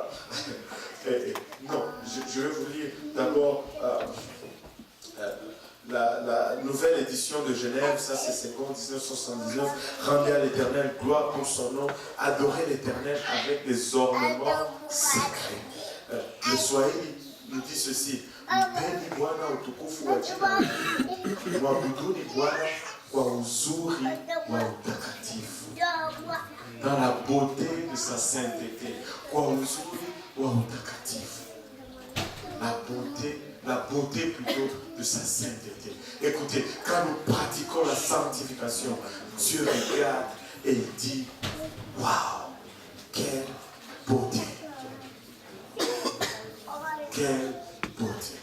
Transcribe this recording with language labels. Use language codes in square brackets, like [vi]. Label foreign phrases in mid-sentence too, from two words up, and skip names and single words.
[fr] Non, je vais vous lire d'abord la nouvelle édition de Genève, ça c'est 1979. Rendez à l'Éternel gloire pour son nom, adorez l'Éternel avec les ornements sacrés. Le Swahili nous dit ceci: [sw] mpeni Bwana utukufu wa jina lake, mwabuduni Bwana kwa uzuri wa utakatifu. [fr] Dans la beauté de sa sainteté, [sw] kwa uzuri wa utakatifu. [fr] La beauté plutôt de sa sainteté. Écoutez, quand nous pratiquons la sanctification, Dieu regarde et il dit, waouh, quelle beauté. Quelle beauté.